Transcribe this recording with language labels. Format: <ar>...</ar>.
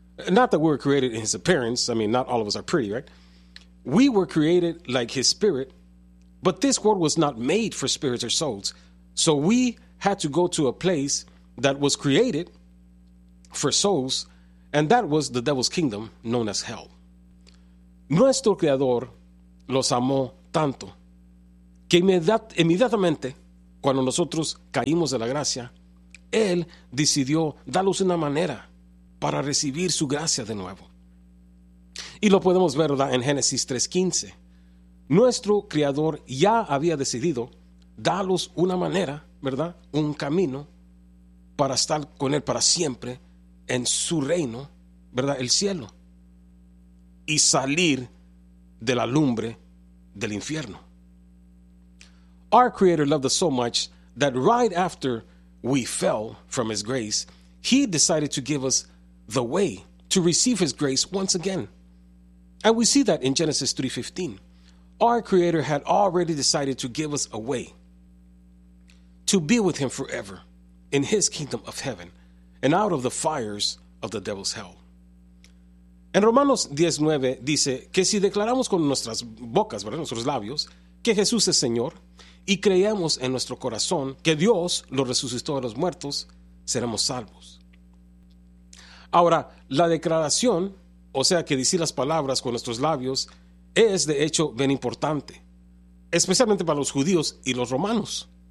<en>Not that we were created in his appearance. I mean, not all of us are pretty, right? We were created like his spirit. But this world was not made for spirits or souls. So we had to go to a place that was created for souls, and that was the devil's kingdom, known as hell.</en> <es>Nuestro Creador los amó tanto que inmediatamente, cuando nosotros caímos de la gracia, Él decidió darnos una manera para recibir su gracia de nuevo. Y lo podemos ver, ¿verdad?, en Génesis 3:15. Nuestro Creador ya había decidido darnos una manera, ¿verdad?, un camino para estar con Él para siempre en su reino, ¿verdad?, el cielo, y salir de la lumbre del infierno.</es> <en>Our Creator loved us so much that right after we fell from His grace, He decided to give us the way to receive His grace once again. And we see that in Genesis 3:15. Our Creator had already decided to give us a way to be with Him forever in His kingdom of heaven and out of the fires of the devil's hell.</en> <es>En Romanos 10:9 dice que si declaramos con nuestras bocas, ¿verdad?, nuestros labios, que Jesús es Señor, y creemos en nuestro corazón que Dios lo resucitó de los muertos, seremos salvos. Ahora, la declaración, o sea, que decir las palabras con nuestros labios, es de hecho bien importante, especialmente para los judíos y los romanos.</es>